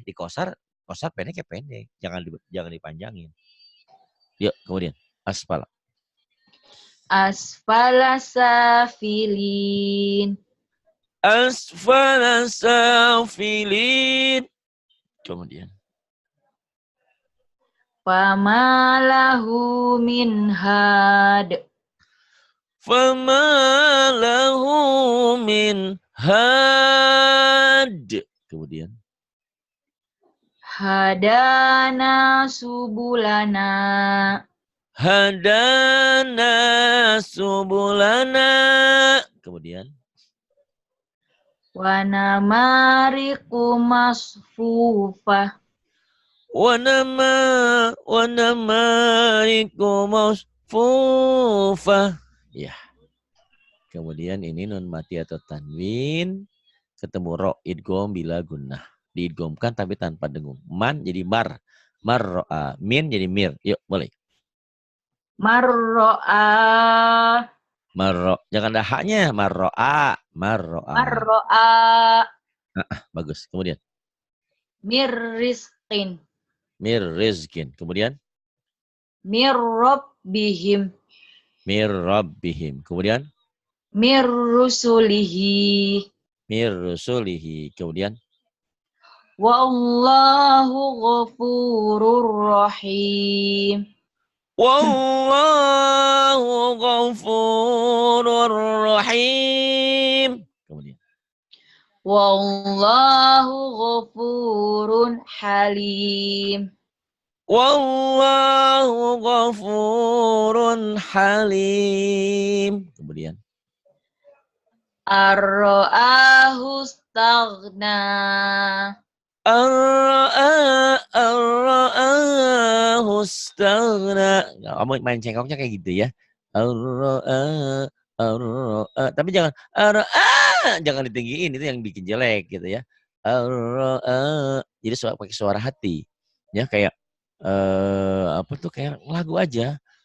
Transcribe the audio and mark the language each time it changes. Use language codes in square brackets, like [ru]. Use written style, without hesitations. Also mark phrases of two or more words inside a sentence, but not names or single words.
[id] Di kosar pendek ya pendek. Jangan dipanjangin. Yuk, kemudian aspal. [ar] أسفل سافلين. أسفل سافلين. [id] Kemudian [ar] فما له من هاد. فما له من هاد. [id] Kemudian [ar] هدانا سبلنا. هدانا سبلنا. [id] Kemudian [ar] ونمارق مصفوفة. ونمارق مصفوفة. [id] Ya. Kemudian ini nun mati atau tanwin ketemu ro [ar] إدغام بلا غنة. [id] Diidghamkan tapi tanpa dengung. Man jadi mar. Marro'a. Min jadi mir. Yuk, boleh. [ar] Marro'a. [id] Marro. Jangan ada haknya. [ar] من رأى من رأى. Marro'a. [id] Bagus. Kemudian. [ar] Mirrisqin. من رزق. Kemudian. Mirrabbihim. من ربهم. Kemudian. Mirrusulihi. من رسله. Kemudian. والله غفور رحيم. والله غفور رحيم. [id] Kemudian. [ar] والله غفور حليم. والله غفور حليم. [id] Kemudian. [ar] أن رآه استغنى. أن رآه استغنى. [id] Kamu main cengkoknya kayak gitu ya. [ar] Ar-ra'a. [id] Tapi jangan jangan ditinggiin, itu yang bikin jelek gitu ya. Ar-ra'a. Jadi pakai suara hati. Ya kayak apa tuh kayak lagu aja.